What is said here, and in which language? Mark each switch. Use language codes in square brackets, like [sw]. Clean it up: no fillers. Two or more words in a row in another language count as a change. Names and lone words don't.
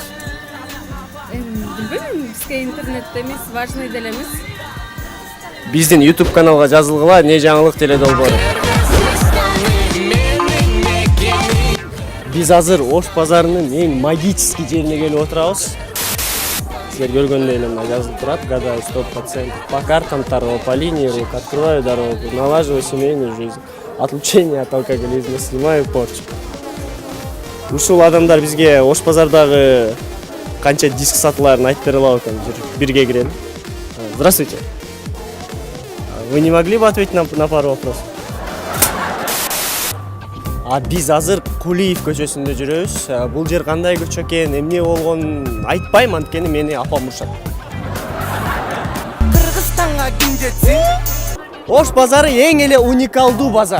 [ky] Билбейм, бизге интернет эмес, важный деле эмес. Биздин YouTube каналга жазылгыла, не жаңылык теледолбоору. Биз азыр Ош базарынын эң магический жерине келип отурабыз. Силер көргөндөй эле мына жазылып турат: [ru] гадаю 100%, по картам торгов, по линии рук, открываю дорогу, налаживаю семейную жизнь, отлучение от алкоголизма, снимаю порчу. [ky] Ушул адамдар бизге Ош базардагы канча диск сатыларын айтып бере алабы экен? Бирге кирели. [ru] Здравствуйте. Вы не могли бы ответить на пару вопросов? [ky] Биз азыр Кулиев көчөсүндө жүрөбүз. Бул жер кандай көчө экен, эмне болгонун айтпайм, анткени мени апам урушат. Кыргызстанга ким жетсин? Ош базары эң эле уникалдуу базар.